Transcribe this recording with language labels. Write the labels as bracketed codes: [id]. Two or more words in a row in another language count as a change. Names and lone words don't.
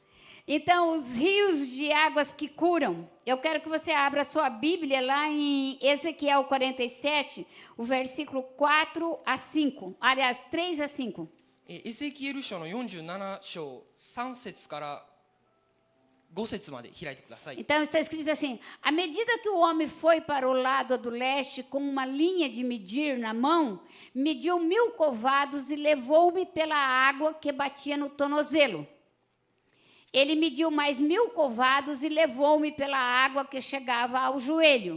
[pt] Então, os rios de águas que curam. Eu quero que você abra a sua Bíblia lá em Ezequiel 47, o versículo 4 a 5. Aliás, 3 a 5. [ja] エゼキエル書の47章3節から5節まで開いてください。 [pt] Então, está escrito assim: à medida que o homem foi para o lado do leste com uma linha de medir na mão, mediu 1000 covados e levou-me pela água que batia no tornozelo. Ele mediu mais 1000 covados e levou-me pela água que chegava ao joelho.